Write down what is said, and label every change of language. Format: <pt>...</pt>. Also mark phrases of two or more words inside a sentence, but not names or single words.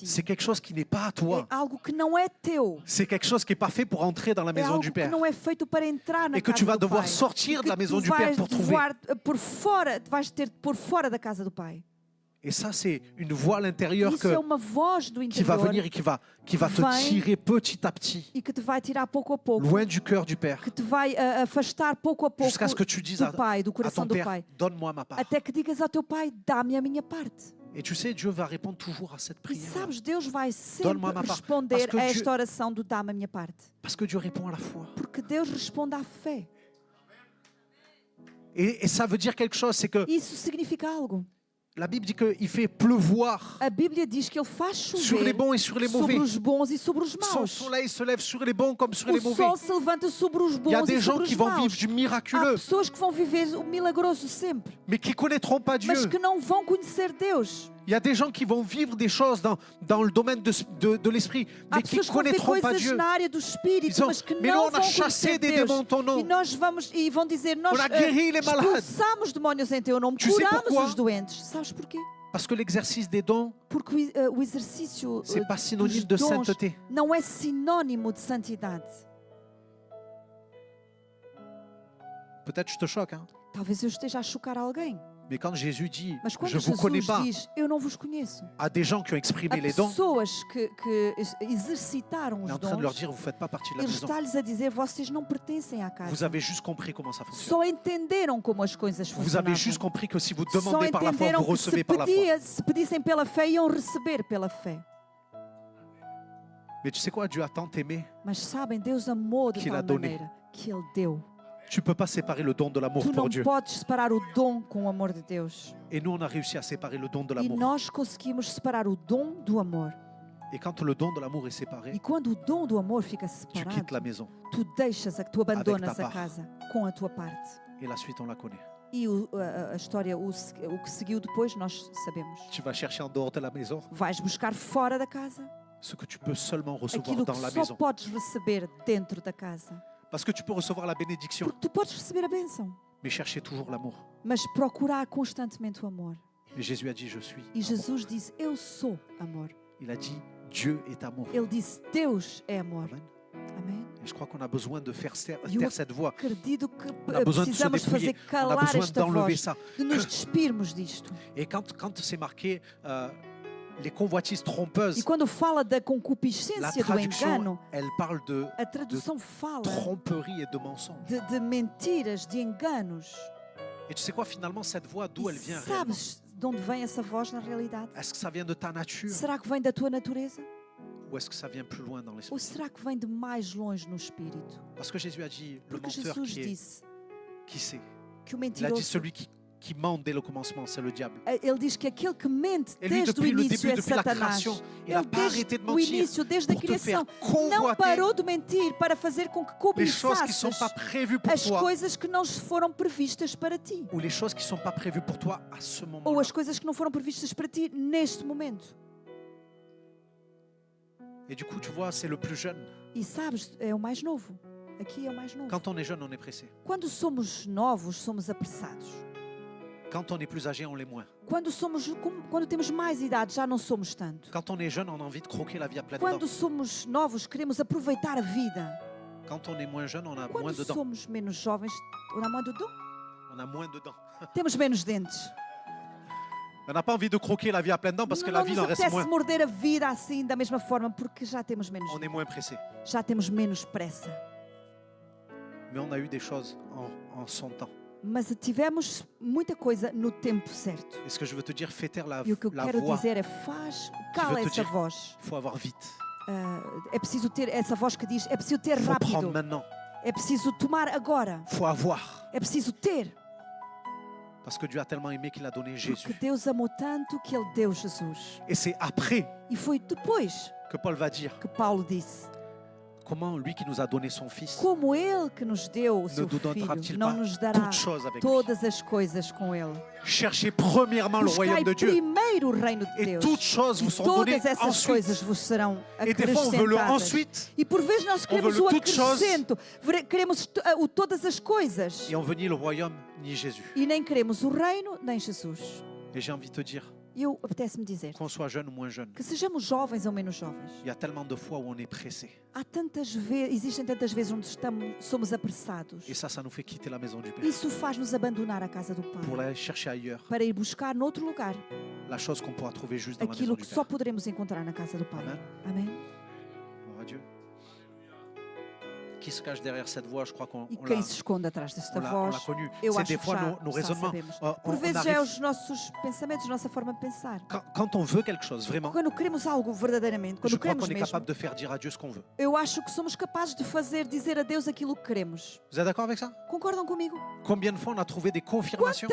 <fr>C'est quelque chose qui n'est pas à</fr> <pt>É</pt> <fr>toi.</fr> <pt>algo que não é teu.</pt> <fr>C'est quelque chose qui n'est pas fait pour entrer dans la</fr> <pt>É</pt> <fr>maison</fr> <pt>algo</pt> <fr>du</fr> <pt>que</pt> <fr>Père.</fr> <pt>não é feito para entrar na</pt> <fr>Et que</fr> <pt>casa</pt> <fr>tu vas</fr> <pt>do</pt> <fr>devoir</fr> <pt>Pai.</pt> <fr>sortir</fr> <pt>E</pt> <fr>de la</fr> <pt>que</pt> <fr>maison</fr> <pt>tu</pt> <fr>du Père</fr> <pt>vais</pt> <fr>pour trouver. devoir,</fr> <pt>por fora, vais ter de pôr fora da casa do Pai.</pt> <fr>Et ça, c'est une voix à l'intérieur</fr> <pt>Isso é uma voz do</pt> <fr>qui va</fr> <pt>interior</pt> <fr>venir et qui va te</fr> <pt>Vem.</pt> <fr>tirer petit à petit,</fr> <pt>e que te vai tirar pouco a pouco,</pt> <fr>loin du cœur du Père,</fr> <pt>que te vai afastar pouco a pouco</pt> <fr>jusqu'à ce que tu dises</fr> <pt>do Pai, do</pt> <fr>à</fr> <pt>coração</pt> <fr>ton</fr> <pt>do</pt> <fr>Père,</fr> <pt>Pai.</pt> <fr>donne-moi ma part.</fr> <pt>Até que digas ao teu Pai, dá-me a minha parte.</pt> <fr>Et tu sais, Dieu va répondre toujours à cette</fr> <pt>E</pt> <fr>prière.</fr> <pt>sabes, Deus vai sempre</pt> <fr>Donne-moi ma part.</fr> <pt>responder</pt> <fr>Parce que</fr> <pt>a</pt> <fr>Dieu-</fr> <pt>esta oração do dá-me a minha parte.</pt> <fr>Parce que Dieu répond à la foi.</fr> <pt>Porque Deus responde à fé.</pt> <fr>Et ça veut dire quelque chose, c'est que</fr> <pt>Isso significa algo.</pt> <fr>la Bible dit qu'il fait pleuvoir</fr> <pt>A Bíblia diz que Ele faz</pt> <fr>sur les</fr> <pt>chover</pt> <fr>bons et sur les mauvais.</fr> <pt>sobre os bons e sobre os</pt> <fr>Son</fr> <pt>maus.</pt> <fr>soleil se lève sur les bons comme sur</fr> <pt>O</pt> <fr>les mauvais.</fr> <pt>sol se levanta sobre os</pt> <fr>Il y a</fr> <pt>bons</pt> <fr>des</fr> <pt>e</pt> <fr>gens</fr> <pt>sobre</pt> <fr>qui</fr> <pt>os</pt> <fr>vont</fr> <pt>maus.</pt> <fr>vivre du</fr> <pt>Há</pt> <fr>miraculeux,</fr> <pt>pessoas que vão viver o milagroso sempre,</pt> <fr>mais qui connaîtront pas Dieu.</fr> <pt>mas que não vão conhecer Deus.</pt> <fr>Il y a des gens qui vont vivre des choses dans le domaine de l'esprit,</fr> <pt>Há</pt> <fr>mais qui</fr> <pt>pessoas</pt> <fr>ne</fr> <pt>que vão ver</pt> <fr>connaîtront pas</fr> <pt>coisas</pt> <fr>Dieu.</fr> <pt>na área do espírito,</pt> <fr>Ils ont-</fr> <pt>mas que</pt> <fr>mais nous,</fr> <pt>não</pt> <fr>on a</fr> <pt>vão</pt> <fr>chassé</fr> <pt>conhecer</pt> <fr>des</fr> <pt>Deus.</pt> <fr>démons en ton nom.</fr> <pt>E nós vamos e vão dizer, nós</pt> <fr>On a guéri les malades.</fr> <pt>expulsamos demónios em teu nome,</pt> <fr>Tu sais</fr> <pt>curamos</pt> <fr>pourquoi?</fr> <pt>os doentes. Sabes porquê?</pt> <fr>Parce que l'exercice des dons,</fr> <pt>Porque o exercício</pt> <fr>c'est pas</fr> <pt>dos</pt> <fr>synonyme de</fr> <pt>dons</pt> <fr>sainteté.</fr> <pt>não é sinônimo de santidade.</pt> <fr>Peut-être je te choque, hein?</fr> <pt>Talvez eu esteja a chocar alguém,</pt> <fr>Mais quand Jésus dit</fr> <pt>mas quando</pt> <fr>je ne vous connais</fr> <pt>Jesus</pt> <fr>pas</fr> <pt>diz, eu não vos conheço,</pt> <fr>à des gens qui ont</fr> <pt>há</pt> <fr>exprimé les dons,</fr> <pt>pessoas que exercitaram</pt> <fr>il est</fr> <pt>os</pt> <fr>en train de leur</fr> <pt>dons,</pt> <fr>dire vous ne faites pas partie de la</fr> <pt>ele</pt> <fr>maison.</fr> <pt>está-lhes a dizer, vocês não pertencem à</pt> <fr>Vous</fr> <pt>casa.</pt> <fr>avez juste compris comment ça fonctionne.</fr> <pt>Só entenderam como as coisas</pt> <fr>Vous avez juste</fr> <pt>funcionavam.</pt> <fr>compris que si vous</fr> <pt>Só</pt> <fr>demandez par la foi,</fr> <pt>entenderam</pt> <fr>vous</fr> <pt>que se,</pt> <fr>recevez par la foi.</fr> <pt>se pedissem pela fé, iam receber pela fé.</pt> <fr>Mais tu sais quoi, Dieu a tant aimé,</fr> <pt>Mas sabem, Deus amou de Que Ele tal</pt> <fr>a donné.</fr> <pt>maneira que Ele deu.</pt> <fr>tu ne peux pas séparer le don de l'amour</fr> <pt>Tu</pt> <fr>pour</fr> <pt>não</pt> <fr>Dieu.</fr> <pt>podes separar o dom com o amor de Deus.</pt> <fr>Et nous, on a réussi à séparer le don de</fr> <pt>E</pt> <fr>l'amour.</fr> <pt>nós conseguimos separar o dom do amor.</pt> <fr>Et quand le don de l'amour est</fr> <pt>E</pt> <fr>séparé,</fr> <pt>quando o dom do amor fica</pt> <fr>tu quittes la</fr> <pt>separado,</pt> <fr>maison.</fr> <pt>tu deixas, tu abandonas</pt> <fr>ta</fr> <pt>a</pt> <fr>part.</fr> <pt>casa com a tua parte.</pt> <fr>Et la suite, on la connaît.</fr> <pt>E a história, o que seguiu depois, nós sabemos.</pt> <fr>Tu vas chercher en dehors de la maison</fr> <pt>Vais buscar fora da casa</pt> <fr>ce que tu peux seulement recevoir</fr> <pt>aquilo que</pt> <fr>dans la</fr> <pt>só</pt> <fr>maison.</fr> <pt>podes receber dentro da casa.</pt> <fr>Parce que tu peux recevoir la bénédiction,</fr> <pt>Porque tu podes receber a bênção,</pt> <fr>mais chercher toujours l'amour.</fr> <pt>mas procurar constantemente o amor.</pt> <fr>Et Jésus a dit, je suis</fr> <pt>E</pt> <fr>amour.</fr> <pt>Jesus disse, eu sou amor.</pt> <fr>Il a dit, Dieu est amour.</fr> <pt>Ele disse, Deus é amor.</pt> <fr>Amen.</fr> <pt>Amém?</pt> <fr>Et je crois qu'on a besoin de faire taire</fr> <pt>E eu</pt> <fr>cette voix.</fr> <pt>acredito que</pt> <fr>On a besoin de se</fr> <pt>precisamos fazer</pt> <fr>dépouiller. On a</fr> <pt>calar</pt> <fr>besoin</fr> <pt>esta</pt> <fr>d'enlever</fr> <pt>voz,</pt> <fr>ça.</fr> <pt>de nos despirmos disto.</pt> <fr>Et quand c'est marqué les convoitises trompeuses,</fr> <pt>E quando fala da</pt> <fr>la</fr> <pt>concupiscência, do</pt> <fr>traduction,</fr> <pt>engano,</pt> <fr>elle parle de</fr> <pt>a tradução fala</pt> <fr>tromperie et de mensonge.</fr> <pt>de mentiras, de enganos.</pt> <fr>Et tu sais quoi, finalement, cette voix, d'où</fr> <pt>E</pt> <fr>elle vient réellement?</fr> <pt>sabes de onde vem essa voz na realidade?</pt> <fr>Est-ce que ça vient de ta nature</fr> <pt>Será que vem da tua natureza?</pt> <fr>ou est-ce que ça vient plus loin dans</fr> <pt>Ou</pt> <fr>l'esprit?</fr> <pt>será que vem de mais longe no espírito?</pt> <fr>Parce que Jésus a dit, le</fr> <pt>Porque</pt> <fr>menteur</fr> <pt>Jesus</pt> <fr>qui est,</fr> <pt>disse</pt> <fr>qui c'est?</fr> <pt>que o</pt> <fr>Il a dit</fr> <pt>mentiroso,</pt> <fr>celui qui ment dès le commencement, c'est le diable.</fr> <pt>ele diz que aquele que mente</pt> <fr>Et lui,</fr> <pt>desde o</pt> <fr>depuis le</fr> <pt>início</pt> <fr>début,</fr> <pt>é</pt> <fr>depuis la</fr> <pt>Satanás.</pt> <fr>création, il n'a</fr> <pt>Ele</pt> <fr>pas arrêté</fr> <pt>desde</pt> <fr>de</fr> <pt>o</pt> <fr>mentir</fr> <pt>início, desde a</pt> <fr>pour te faire</fr> <pt>criação, não</pt> <fr>convoiter</fr> <pt>parou de mentir para fazer com que</pt> <fr>les choses qui ne sont</fr> <pt>cobiçasses</pt> <fr>pas prévues pour</fr> <pt>as</pt> <fr>toi</fr> <pt>coisas que não foram previstas para ti.</pt> <fr>ou les choses qui ne sont pas prévues pour toi à ce</fr> <pt>Ou</pt> <fr>moment-là.</fr> <pt>as coisas que não foram previstas para ti neste momento.</pt> <fr>Et du coup, tu vois, c'est le plus jeune.</fr> <pt>E sabes, é o mais novo. Aqui é o mais novo.</pt> <fr>Quand on est jeune, on est pressé.</fr> <pt>Quando somos novos, somos apressados.</pt> <fr>Quand on est plus âgé, on l'est moins.</fr> <pt>Quando temos mais idade, já não somos tanto.</pt> <fr>Quand on est jeune, on a envie de croquer la vie à pleines</fr> <pt>Quando</pt> <fr>dents.</fr> <pt>somos novos, queremos aproveitar a vida.</pt> <fr>Quand on est moins jeune, on a moins</fr> <pt>Quando</pt> <fr>de dents.</fr> <pt>somos menos jovens,</pt> <fr>on a moins de dom. On a moins de dents.</fr> <pt>Temos menos dentes.</pt> <fr>On n'a pas envie de croquer la vie à pleines dents parce que la</fr> <pt>Não</pt> <fr>vie, il</fr> <pt>nos</pt> <fr>en reste</fr> <pt>apetece</pt> <fr>moins.</fr> <pt>morder a vida assim, da mesma forma, porque já temos menos</pt> <fr>On est moins pressé.</fr> <pt>já temos menos pressa.</pt> <fr>Mais on a eu des choses en son temps.</fr> <pt>Mas tivemos muita coisa no tempo certo.</pt> <fr>Et ce que je veux te dire, fais taire la</fr> <pt>E o que eu quero</pt> <fr>voix.</fr> <pt>dizer é cala</pt> <fr>veut te</fr> <pt>essa</pt> <fr>dire-</fr> <pt>voz.</pt> <fr>Il faut avoir vite.</fr> <pt>É preciso ter essa voz que diz, é preciso ter</pt> <fr>Il faut prendre</fr> <pt>rápido.</pt> <fr>maintenant.</fr> <pt>É preciso tomar agora.</pt> <fr>Il faut avoir.</fr> <pt>É preciso ter.</pt> <fr>Parce que Dieu a tellement aimé qu'il a donné</fr> <pt>Porque</pt> <fr>Jésus.</fr> <pt>Deus amou tanto que Ele deu Jesus.</pt> <fr>Et c'est après</fr> <pt>E foi depois</pt> <fr>que Paul va dire</fr> <pt>que Paulo disse,</pt> <fr>comment lui qui nous a donné son Fils</fr> <pt>como Ele que nos deu o</pt> <fr>ne</fr> <pt>seu</pt> <fr>nous donnera-t-il</fr> <pt>Filho,</pt> <fr>pas</fr> <pt>não nos dará</pt> <fr>toutes choses avec lui.</fr> <pt>todas as coisas com Ele.</pt> <fr>Cherchez premièrement le</fr> <pt>Buscai</pt> <fr>royaume de Dieu</fr> <pt>primeiro o reino de</pt> <fr>et</fr> <pt>Deus.</pt> <fr>toutes choses vous</fr> <pt>E</pt> <fr>seront données</fr> <pt>todas essas coisas</pt> <fr>ensuite.</fr> <pt>vos serão</pt> <fr>Et des fois, on veut le</fr> <pt>acrescentadas.</pt> <fr>ensuite</fr> <pt>E por vezes nós queremos</pt> <fr>veut</fr> <pt>o</pt> <fr>toutes choses.</fr> <pt>acrescento, queremos todas as coisas</pt> <fr>et on veut ni le royaume ni Jésus.</fr> <pt>e nem queremos o reino nem Jesus.</pt> <fr>Et j'ai envie de te dire,</fr> <pt>E eu apetece-me dizer</pt> <fr>qu'on soit jeune ou moins jeune,</fr> <pt>que sejamos jovens ou menos jovens.</pt> <fr>il y a tellement de fois où on est pressé.</fr> <pt>Há tantas vezes, existem tantas vezes onde somos apressados.</pt> <fr>Et ça nous fait quitter la maison du Père</fr> <pt>Isso faz-nos abandonar a casa do</pt> <fr>pour</fr> <pt>Pai</pt> <fr>aller chercher ailleurs</fr> <pt>para ir buscar noutro lugar</pt> <fr>la chose qu'on pourra trouver juste dans la maison</fr> <pt>aquilo</pt> <fr>du</fr> <pt>que só</pt> <fr>Père.</fr> <pt>poderemos encontrar na casa do Pai.</pt> <fr>Amen.</fr> <pt>Amém?</pt> <fr>Gloire à Dieu. Qui se cache derrière cette voix? Je crois qu'on</fr> <pt>E</pt> <fr>on</fr> <pt>quem</pt> <fr>l'a</fr> <pt>se esconde atrás desta</pt> <fr>on l'a</fr> <pt>voz,</pt> <fr>connu.</fr> <pt>eu</pt> <fr>C'est</fr> <pt>acho</pt> <fr>des</fr> <pt>que</pt> <fr>fois</fr> <pt>já,</pt> <fr>nos</fr> <pt>já</pt> <fr>raisonnements.</fr> <pt>sabemos.</pt> <fr>On</fr> <pt>Por vezes</pt> <fr>arrive-</fr> <pt>é os nossos pensamentos, a nossa forma de pensar.</pt> <fr>quand on veut quelque chose, vraiment,</fr> <pt>Quando queremos algo verdadeiramente,</pt> <fr>je</fr> <pt>quando</pt> <fr>crois</fr> <pt>queremos</pt> <fr>qu'on est</fr> <pt>mesmo,</pt> <fr>capable de faire dire à Dieu ce qu'on veut.</fr> <pt>eu acho que somos capazes de dizer a Deus aquilo que queremos.</pt> <fr>Vous êtes d'accord avec ça?</fr> <pt>Concordam comigo?</pt> <fr>Combien de fois on a trouvé des confirmations</fr>